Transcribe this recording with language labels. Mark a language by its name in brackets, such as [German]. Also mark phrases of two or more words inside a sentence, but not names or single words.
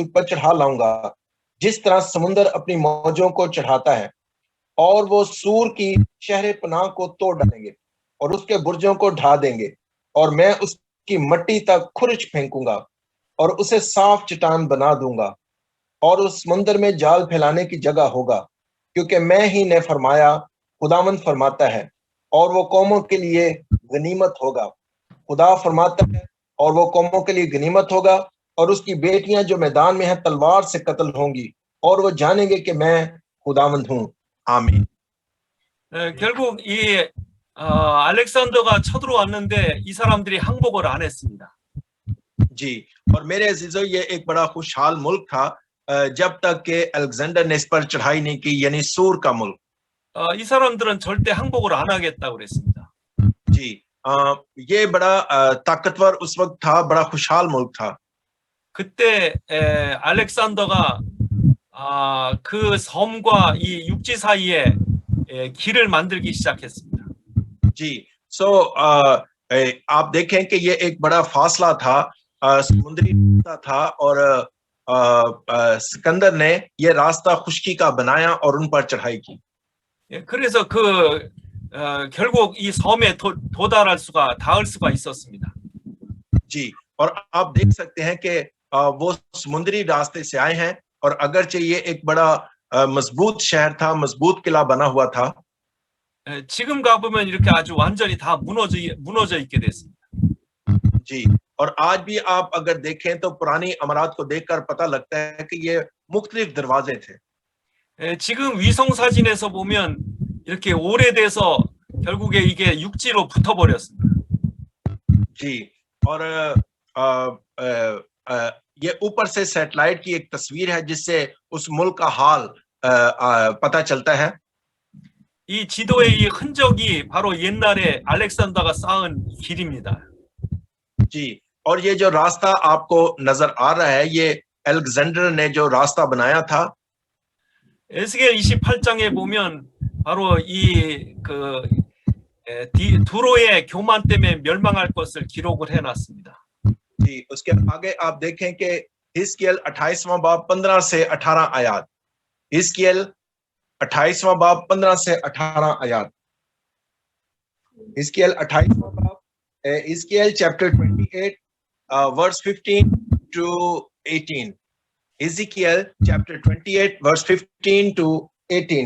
[Urdu] پر چڑھا لاؤں گا، جس طرح سمندر اپنی موجوں کو چڑھاتا ہے، اور وہ صور کی شہر پناہ کو توڑ ڈالیں گے اور اس کے برجوں کو ڈھا دیں گے، اور میں اس کی مٹی تک کھرچ پھینکوں گا اور اسے صاف چٹان بنا دوں گا، اور اس سمندر میں جال پھیلانے کی جگہ ہوگا، کیونکہ میں ہی نے فرمایا، خداوند فرماتا ہے، اور وہ قوموں کے لیے غنیمت ہوگا. خدا فرماتا ہے، اور وہ قوموں کے لیے غنیمت ہوگا، اور اس کی بیٹیاں جو میدان میں ہیں تلوار سے قتل ہوں گی، اور وہ جانیں گے کہ میں خداوند ہوں. आमीन। [Korean] 결국 이 알렉산더가 쳐들어왔는데 이 사람들이 항복을 안 했습니다. [Urdu] جی، اور میرے عزیزوں، یہ ایک بڑا خوشحال ملک تھا جب تک کہ الیگزینڈر نے اس پر چڑھائی نہیں کی، یعنی صور کا ملک. [Korean] 이 사람들은 절대 항복을 안 하겠다고 그랬습니다. [Urdu] جی، یہ بڑا طاقتور اس وقت تھا، بڑا خوشحال ملک تھا. [Korean] 그때 알렉산더가 그 섬과 이 육지 사이에 길을 만들기 시작했습니다. [Urdu] جی، آپ دیکھیں کہ یہ ایک بڑا فاصلہ تھا، سمندری راستہ تھا، اور سکندر نے یہ راستہ خشکی کا بنایا اور ان پر چڑھائی کی. [Korean] 그래서 결국 이 섬에 닿을 수가 있었습니다. [Urdu] جی، اور آپ دیکھ سکتے ہیں کہ وہ سمندری راستے سے آئے ہیں، اور اگرچہ یہ ایک بڑا مضبوط شہر تھا، مضبوط قلعہ بنا ہوا تھا. [Korean] 지금 가보면 이렇게 아주 완전히 다 무너져 있게 됐습니다. [Urdu] جی، اور آج بھی آپ اگر دیکھیں تو پرانی عمارت کو دیکھ کر پتا لگتا ہے کہ یہ مختلف دروازے تھے. [Korean] 지금 위성 사진에서 보면 이렇게 오래돼서 결국에 이게 육지로 붙어버렸습니다. [Urdu] جی، اور یہ اوپر سے سیٹلائٹ کی ایک تصویر ہے جس سے اس ملک کا حال پتا چلتا ہے. [Korean] 이 지도의 이 흔적이 바로 옛날에 알렉산더가 쌓은 길입니다. [Urdu] جی، اور یہ جو راستہ آپ کو نظر آ رہا ہے، یہ الیگزینڈر نے جو راستہ بنایا تھا. [Korean] 에스겔 28장에 보면 바로 두로의 교만 때문에 멸망할 것을 기록을 해놨습니다. [Urdu] جی، اس کے آگے آپ دیکھیں کہ حزقی ایل 28واں باب 15 سے 18 آیت، حزقی ایل 28واں باب 15 سے 18 آیت، حزقی ایل 28واں باب، حزقی ایل چیپٹر 28 ورس 15 to 18، حزقی ایل چیپٹر 28 ورس 15 to 18.